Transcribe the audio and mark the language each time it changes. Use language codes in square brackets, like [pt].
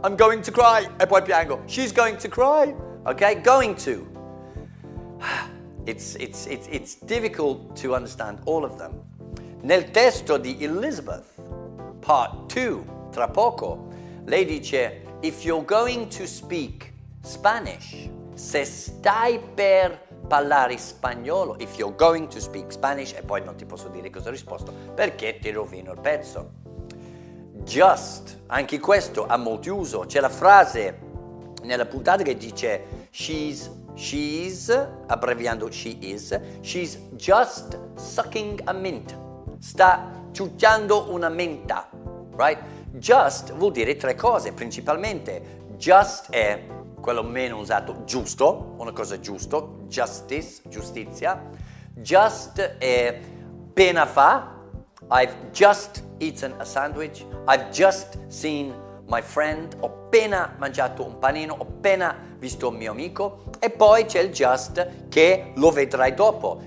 [en] I'm going to cry [it] e poi piango. [en] She's going to cry. Ok? Going to. It's difficult to understand all of them. [it] Nel testo di Elizabeth, part 2, tra poco, lei dice: [en] if you're going to speak Spanish, [it] se stai per parlare spagnolo, if you're going to speak Spanish, e poi non ti posso dire cosa ho risposto perché ti rovino il pezzo. Just, anche questo ha molti uso. C'è la frase nella puntata che dice she's, abbreviando [en] she's just sucking a mint. [it] Sta ciucciando una menta, [en] right? [it] Just vuol dire tre cose principalmente. Just è quello meno usato, giusto, una cosa giusto, justice, giustizia. Just è appena fa. [en] I've just eaten a sandwich. I've just seen my friend. [it] Ho appena mangiato un panino. Ho appena visto un mio amico. E poi c'è il just che lo vedrai dopo.